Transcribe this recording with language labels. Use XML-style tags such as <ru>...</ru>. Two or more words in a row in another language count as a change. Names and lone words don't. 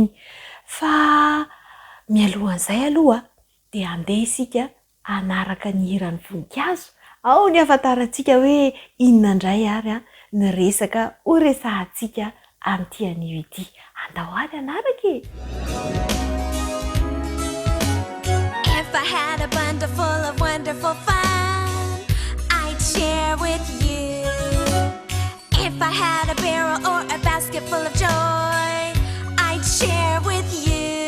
<mg>Fa mialohan'izay aloha dia andeha isika hanaraka ny hiran'ny voninkazo. Ao ny ahafantarantsika hoe inona indray ary ny resaka ho resahantsika amin'ity anio ity. Andao ary hanaraka e!</mg> <en>If I had a bundle full of wonderful fun, I'd share with you. If I had a barrel or a basket full of joy, I'd share with you.</en>